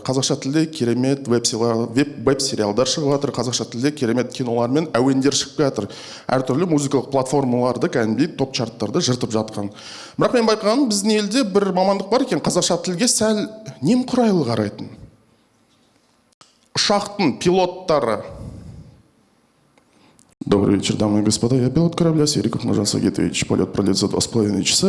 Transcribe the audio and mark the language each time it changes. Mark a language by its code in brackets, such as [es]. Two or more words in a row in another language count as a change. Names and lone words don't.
[kk] Қазақша тілде керемет веб-сериалдар шығып жатыр, қазақша тілде керемет кинолар мен әуендер шығып келе жатыр. Әртүрлі музыкалық платформаларды, кәдімгідей топ чарттарды жыртып жатқан. Бірақ мен байқағаным, біздің елде бір мамандық бар екен, қазақша тілге сәл немқұрайлы қарайтын. Ұшақтың пилоттары. [ru] Добрый вечер, дамы и господа. Я пилот корабля Сериков Нажан Гетович. Полет продлится 2,5 часа.